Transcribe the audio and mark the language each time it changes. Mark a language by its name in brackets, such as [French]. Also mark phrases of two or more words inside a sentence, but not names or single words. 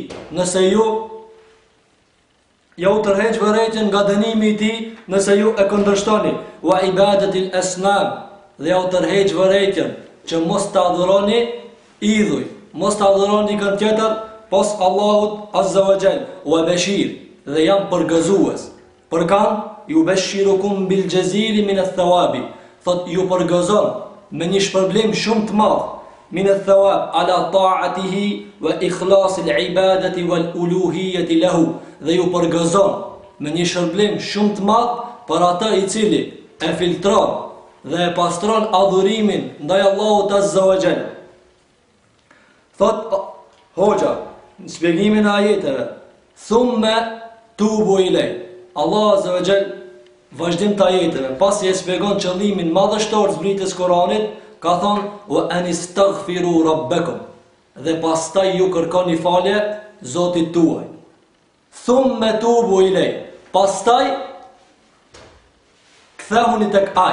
[Albanian] Nëse ju tërheq vërejtjen nga dënimi i tij, nëse ju e kundërshtoni. [Arabic] وعبادة الأصنام, [Albanian] dhe ju tërheq vërejtjen që mos të adhuroni idhuj, mos të adhuroni kën tjetër pos Allahut [Arabic] عز وجل. وبشير, [Albanian] dhe jam përgëzues. Për kan ju [Arabic] يبشركم بالجزيل من الثواب, [Albanian] thot ju përgëzon me një shpërblim shumë të madh [Arabic] من الثواب على طاعته وإخلاص العبادة والألوهية له, [Albanian] dhe ju përgëzon me një shpërblim shumë të madh për atë i cili e filtron dhe e pastron adhurimin ndaj Allahut [Arabic] عز وجل. [Albanian] Thot hoxha në shpjegimin e ajeteve, [Arabic] ثم توبوا إليه, [Albanian] Allah [Arabic] عز وجل [Albanian] vazhdim të ajeteve, pasi e shpjegon qëllimin madhështor zbritjes Kuranit, ka thonë [Arabic] وأن استغفروا ربكم, [Albanian] dhe pastaj ju kërkoni falje Zotit tuaj. [Arabic] ثم توبوا إليه, [Albanian] pastaj kthehuni tek ai.